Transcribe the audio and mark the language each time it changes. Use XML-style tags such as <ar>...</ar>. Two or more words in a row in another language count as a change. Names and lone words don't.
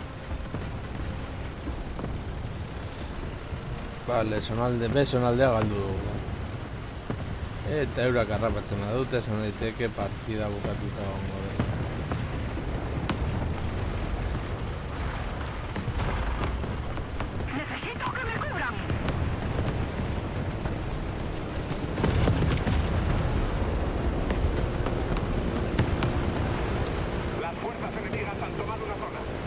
<eu>Vale, sonaldea galdu dugu. Eta eurak harrapatzen badute, esan daiteke partida bukatuta egongo dela.</eu> <es>Necesito que me cubran. Las fuerzas enemigas han tomado una zona.</es>